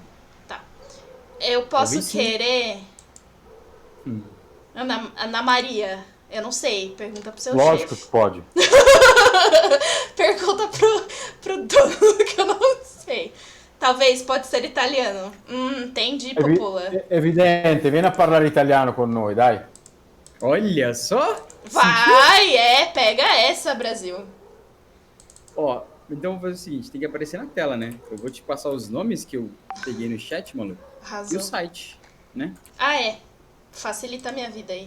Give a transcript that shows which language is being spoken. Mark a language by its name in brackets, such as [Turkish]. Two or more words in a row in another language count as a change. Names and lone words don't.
[Portuguese] Tá. Eu posso Ouvi sim. querer... Ana Maria. Eu não sei. Pergunta pro seu Lógico chefe. que pode. Pergunta pro dono que eu não sei. Talvez, pode ser italiano. Entendi, Popola. [Italian] Evidente, vieni a parlare italiano con noi, dai. [Portuguese] Olha só! Vai, pega essa, Brasil. Ó, então vou fazer o seguinte, tem que aparecer na tela, né? Eu vou te passar os nomes que eu peguei no chat, Malu. E Arrasou. o site, né? Ah, facilita a minha vida aí.